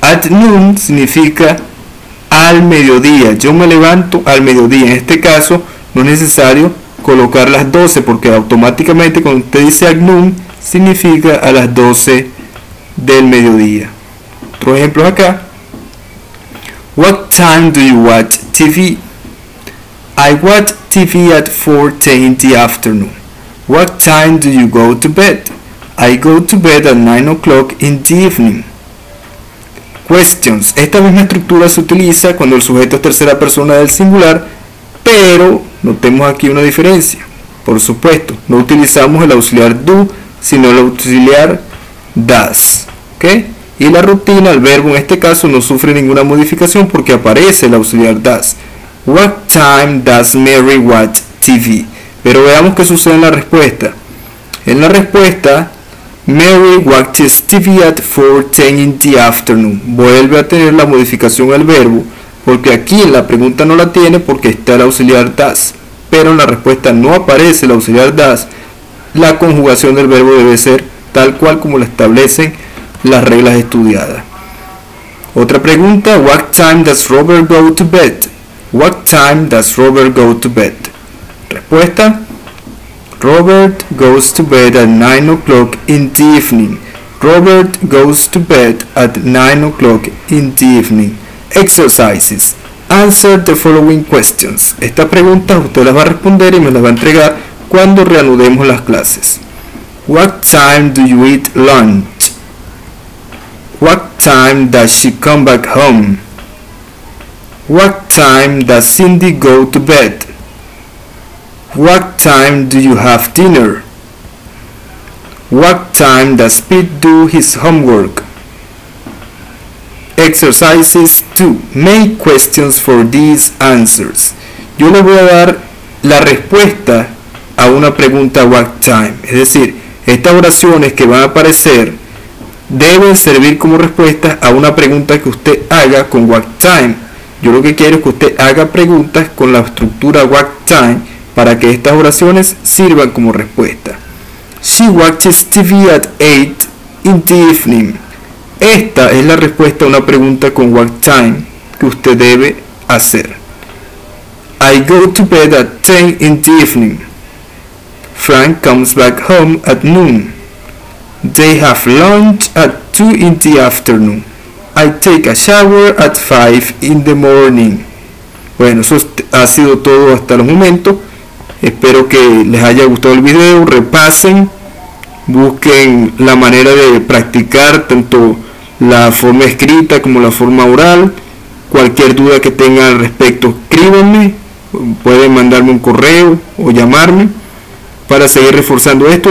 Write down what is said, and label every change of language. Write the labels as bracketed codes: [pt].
[en] At noon [es] significa al mediodía. Yo me levanto al mediodía. En este caso no es necesario colocar las 12 porque automáticamente cuando usted dice [en] at noon [es] significa a las 12 del mediodía. Otro ejemplo acá. [en] What time do you watch TV? I watch TV at 4:10 in the afternoon. What time do you go to bed? I go to bed at 9 o'clock in the evening. Questions. [es] Esta misma estructura se utiliza cuando el sujeto es tercera persona del singular, pero notemos aquí una diferencia. Por supuesto, no utilizamos el auxiliar do, sino el auxiliar does. ¿Okay? Y la rutina, el verbo en este caso, no sufre ninguna modificación porque aparece el auxiliar does. [en] What time does Mary watch TV? [es] Pero veamos qué sucede en la respuesta. En la respuesta, [en] Mary watches TV at 4:10 in the afternoon. [es] Vuelve a tener la modificación al verbo, porque aquí en la pregunta no la tiene porque está el auxiliar does. Pero en la respuesta no aparece el auxiliar does. La conjugación del verbo debe ser tal cual como la establecen las reglas estudiadas. Otra pregunta, [en] what time does Robert go to bed? What time does Robert go to bed? Respuesta, Robert goes to bed at 9 o'clock in the evening. Robert goes to bed at 9 o'clock in the evening. Exercises. Answer the following questions. [es] Estas preguntas usted las va a responder y me las va a entregar cuando reanudemos las clases. [en] What time do you eat lunch? What time does she come back home? What time does Cindy go to bed? What time do you have dinner? What time does Pete do his homework? Exercises 2. Make questions for these answers. [es] Yo le voy a dar la respuesta a una pregunta what time. Es decir, estas oraciones que van a aparecer deben servir como respuesta a una pregunta que usted haga con what time. Yo lo que quiero es que usted haga preguntas con la estructura what time para que estas oraciones sirvan como respuesta. [en] She watches TV at 8 in the evening. [es] Esta es la respuesta a una pregunta con what time que usted debe hacer. [en] I go to bed at 10 in the evening. Frank comes back home at noon. They have lunch at 2 in the afternoon. I take a shower at 5 in the morning. [es] Bueno, eso ha sido todo hasta el momento. Espero que les haya gustado el video. Repasen, busquen la manera de practicar tanto la forma escrita como la forma oral. Cualquier duda que tengan al respecto, escríbanme, pueden mandarme un correo o llamarme para seguir reforzando esto.